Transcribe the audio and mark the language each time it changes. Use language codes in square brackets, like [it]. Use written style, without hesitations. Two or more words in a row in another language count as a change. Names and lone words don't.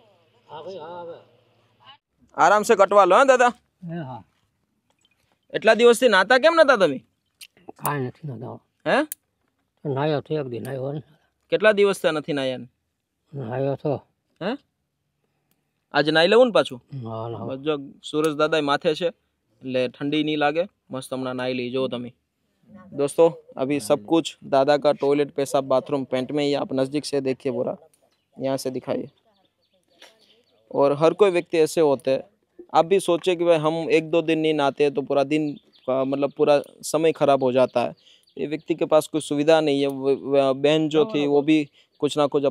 [gu] આરામ से કટવા લો હે દાદા એટલા દિવસથી નાતા કેમ નતા તમે કાંઈ નથી નાખ્યો હે નાયો તો એક દી નાયો ને કેટલા દિવસ થયા નથી નાયા નાયો તો હે આજે નાઈ લેવું ને પાછું હા ના બસ જો સૂરજ દાદા માથે છે એટલે ઠંડી નહીં લાગે મસ્ત હમણાં નાઈ લી જો તમે [hi] दोस्तों अभी सब कुछ दादा का टॉयलेट पेशाब बाथरूम पेंट में ही आप नज़दीक से देखिए पूरा यहाँ से दिखाइए और हर कोई व्यक्ति ऐसे होते हैं आप भी सोचिए कि भाई हम 1-2 दिन नहीं नहाते तो पूरा दिन का मतलब पूरा समय खराब हो जाता है ये व्यक्ति के पास कोई सुविधा नहीं है बहन जो थी वो भी कुछ ना कुछ